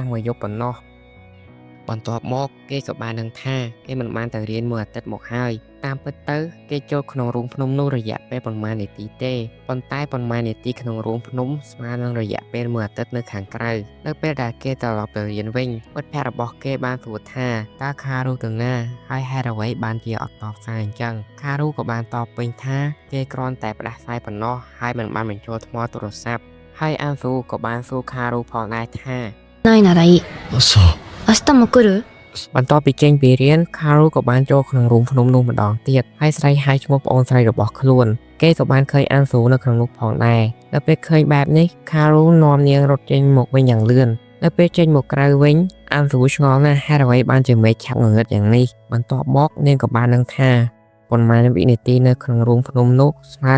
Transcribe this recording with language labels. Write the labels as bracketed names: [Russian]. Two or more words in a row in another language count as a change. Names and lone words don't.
[Khmer] មួយយប់ប៉ុណ្ណោះបន្ទាប់មកគេក៏បានដឹងថាគេមិនបានទៅរៀនមួយអាទិត្យមកហើយតាមពិតទៅគេចូលក្នុងរូងភ្នំនោះរយៈពេលប្រហែលនាទីទេប៉ុន្តែប្រហែលនាទីក្នុងរូងភ្នំស្មើនឹងរយៈពេលមួយអាទិត្យនៅខាងក្រៅនៅពេលដែលគេត្រឡប់ទៅរៀនវិញមិត្តភក្តិរបស់គេបានសួរថាតើ Karo ទៅណាហើយហេតុអ្វីបានជាអត់តបសារអញ្ចឹង Karo ក៏បានตอบវិញថាគេគ្រាន់តែផ្ដាសាយប៉ុណ្ណោះហើយមិនបានបញ្ចូលថ្មទូរស័ព្ទហើយ Anzu ក៏បានសួរ Karo ផងដែរថា [Japanese] ないならいい。そう明日も来る？ [Khmer] បន្ទាប់ពីចេញពីរៀន Karo ក៏បានចូលក្នុងរូងភ្នំនោះម្ដងទៀតហើយស្រែកហៅឈ្មោះប្អូនស្រីរបស់ខ្លួនគេក៏បានឃើញ Anzu នៅក្នុងនោះផងដែរដល់ពេលឃើញបែបនេះ Karo នាំនាងរត់ចេញមកវិញយ៉ាងលឿនដល់ពេលចេញមកក្រៅវិញ Anzu ឆ្ងល់ណាស់ហេតុអ្វីបានជាមេឃឆាប់ងងឹតយ៉ាងនេះបន្ទាប់មកនាងក៏បានដឹងថាប៉ុន្មានវិនាទីនៅក្នុងរូងភ្នំនោះស្មើ